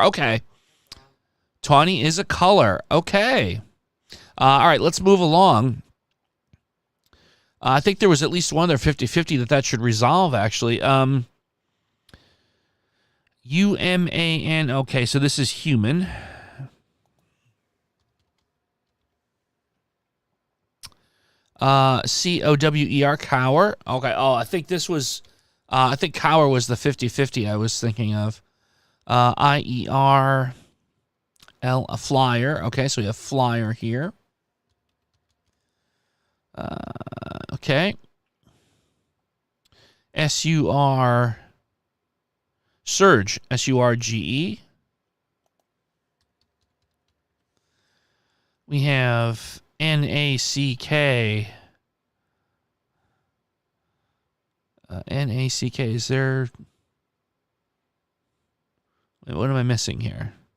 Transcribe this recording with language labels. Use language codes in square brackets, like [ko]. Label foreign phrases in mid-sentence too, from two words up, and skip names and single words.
[en] Okay. Tawny is a color. Okay. All right, let's move along. I think there was at least one other 50-50 that should resolve, actually. U-M-A-N. Okay, so this is human. C-O-W-E-R, cower. Okay, I think this was... I think cower was the 50-50 I was thinking of. I-E-R... L, a flyer. Okay, so we have flyer here. Okay. S-U-R... surge. S-U-R-G-E. We have N-A-C-K. N-A-C-K. Is there... Wait, what am I missing here?